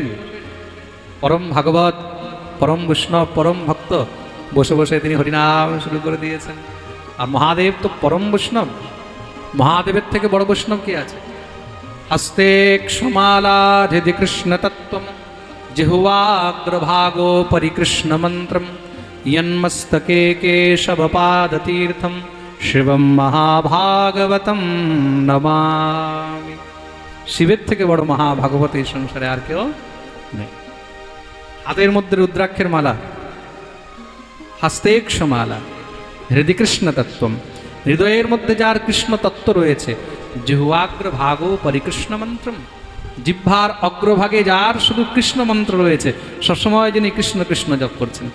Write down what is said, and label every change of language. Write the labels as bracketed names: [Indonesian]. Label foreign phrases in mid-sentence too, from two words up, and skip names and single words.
[Bangla] পরম ভাগবত, পরম বৈষ্ণব, পরম ভক্ত, বসে বসে তিনি হরিনাম শুরু করে দিয়েছেন। আর মহাদেব তো পরম বৈষ্ণব, মহাদেবের থেকে বড় বৈষ্ণব কি আছে? [Sanskrit] হস্তে ক্ষমালাধি কৃষ্ণ তত্ত্বম জিহ্বাগ্রভাগো পরিকৃষ্ণ মন্ত্রম यन्मस्तके केशवपादतीर्थं शिवं महाभागवतं नमामि। [Bangla] শিবের থেকে বড় মহাভাগবত এই সংসারে আর কেউ নেই। হাতের মধ্যে রুদ্রাক্ষের মালা, হস্তেক্ষ মালা, [Sanskrit] হৃদয় কৃষ্ণ তত্ত্বম, [Bangla] হৃদয়ের মধ্যে যার কৃষ্ণ তত্ত্ব রয়েছে। [Sanskrit] জিহ্বাগ্রভাগো পরিকৃষ্ণ মন্ত্রম, [Bangla] জিহ্বার অগ্রভাগে যার শুধু কৃষ্ণ মন্ত্র রয়েছে, সবসময় যিনি কৃষ্ণ কৃষ্ণ জপ করছেন।